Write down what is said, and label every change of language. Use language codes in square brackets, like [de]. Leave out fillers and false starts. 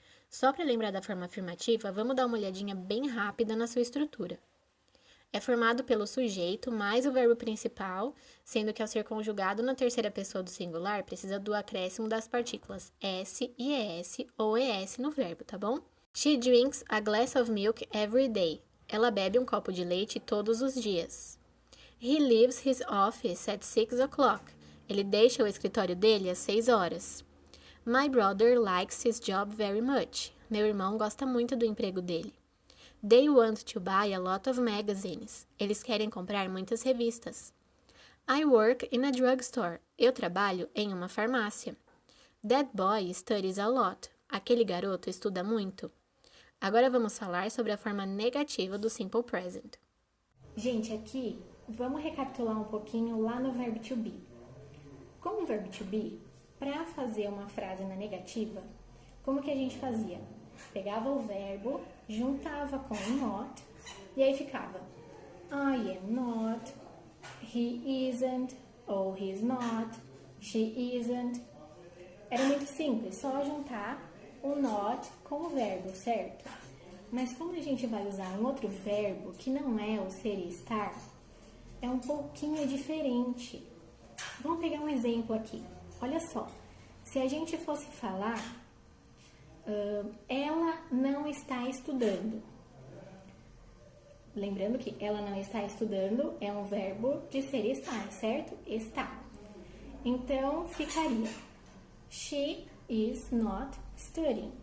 [pt] Só para lembrar da forma afirmativa, vamos dar uma olhadinha bem rápida na sua estrutura. É formado pelo sujeito mais o verbo principal, sendo que ao ser conjugado na terceira pessoa do singular, precisa do acréscimo das partículas S e ES ou ES no verbo, tá bom? [en] She drinks a glass of milk every day. [pt] Ela bebe um copo de leite todos os dias. [en] He leaves his office at 6 o'clock. [pt] Ele deixa o escritório dele às 6 horas. [en] My brother likes his job very much. [pt] Meu irmão gosta muito do emprego dele. [en] They want to buy a lot of magazines. [pt] Eles querem comprar muitas revistas. [en] I work in a drugstore. [pt] Eu trabalho em uma farmácia. [en] That boy studies a lot. [pt] Aquele garoto estuda muito. Agora vamos falar sobre a forma negativa do Simple Present. Gente, aqui vamos recapitular um pouquinho lá no verbo to be. Com o verbo to be, para fazer uma frase na negativa, como que a gente fazia? Pegava o verbo, juntava com o not, e aí ficava [en] I am not, he isn't, [pt] ou [en] he's not, she isn't. [pt] Era muito simples, só juntar o not com o verbo, certo? Mas como a gente vai usar um outro verbo que não é o ser e estar, é um pouquinho diferente. Vamos pegar um exemplo aqui. Olha só, se a gente fosse falar ela não está estudando. Lembrando que ela não está estudando é um verbo de ser e estar, certo? Está. Então, ficaria [en] She is not studying.